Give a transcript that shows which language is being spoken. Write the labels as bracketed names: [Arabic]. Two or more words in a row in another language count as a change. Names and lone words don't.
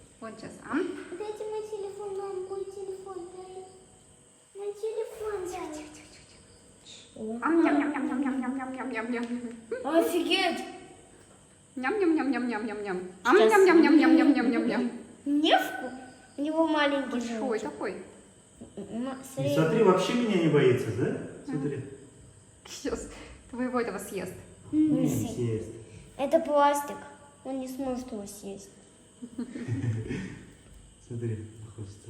[Russian] Вот сейчас. Дайте мой телефон, мам, мой телефон, дай. Мой телефон, дай. Ням-ням-ням-ням-ням-ням-ням-ням-ням. Офигеть! Ням-ням-ням-ням-ням-ням-ням. Ням-ням-ням-ням-ням-ням-ням. Невку? У него маленький Большой животик. такой. И смотри, вообще меня не боится, да? Смотри. Сейчас твоего этого съест. Не съест. Это пластик. Он не сможет его съесть. Смотри, хочется.